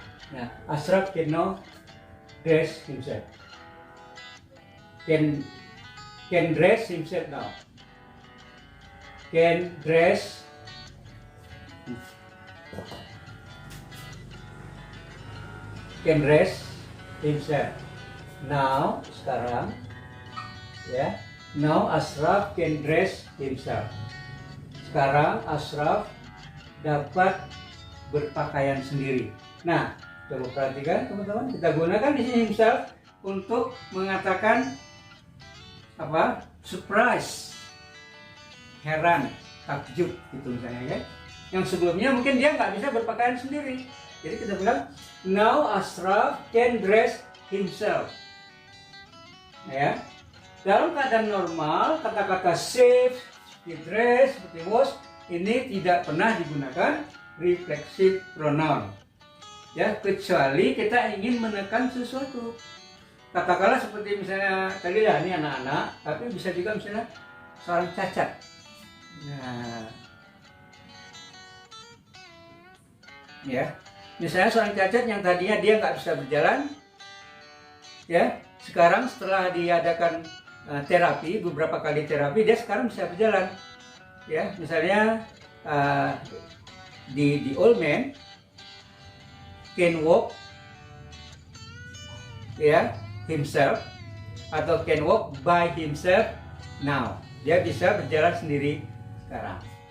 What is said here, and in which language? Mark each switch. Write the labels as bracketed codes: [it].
[en] Nah, Ashraf can now dress himself. Can dress himself now. Can dress can dress himself. Now, [id] sekarang, ya. [en] Now Ashraf can dress himself. [id] Sekarang Ashraf dapat berpakaian sendiri. Nah, coba perhatikan teman-teman, kita gunakan di sini himself untuk mengatakan apa? Surprise, heran, takjub, gitu misalnya, kan? Yang sebelumnya mungkin dia nggak bisa berpakaian sendiri. Jadi kita bilang, [en] now Ashraf can dress himself. [id] Ya. Dalam keadaan normal, kata-kata save, dress, seperti was, ini tidak pernah digunakan reflexive pronoun. Ya, kecuali kita ingin menekan sesuatu. Katakanlah seperti misalnya tadi lah, ini anak-anak, tapi bisa juga misalnya seorang cacat. Nah, ya, misalnya seorang cacat yang tadinya dia nggak bisa berjalan, ya, sekarang setelah diadakan terapi, beberapa kali terapi, dia sekarang bisa berjalan. Ya, misalnya [en] the old man can walk, ya, himself, atau can walk by himself now. [id] Dia bisa berjalan sendiri sekarang.